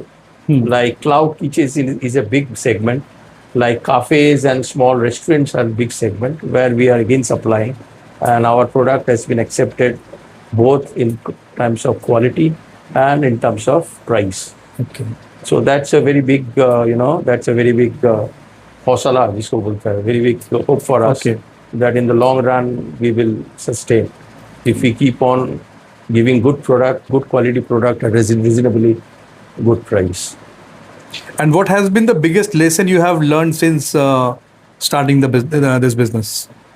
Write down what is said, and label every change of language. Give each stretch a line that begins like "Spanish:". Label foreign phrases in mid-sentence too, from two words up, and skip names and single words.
English: Like cloud kitchens is a big segment, like cafes and small restaurants are a big segment where we are again supplying, and our product has been accepted both in terms of quality and in terms of price. Okay. So that's a very big, that's a very big
Hindi: हौसला, जिसको बोलते है,
English: very big hope for us, that in the long run we will sustain if we keep on giving good product, good quality product at reasonably good price. And what has been the biggest lesson you have learned since starting this business?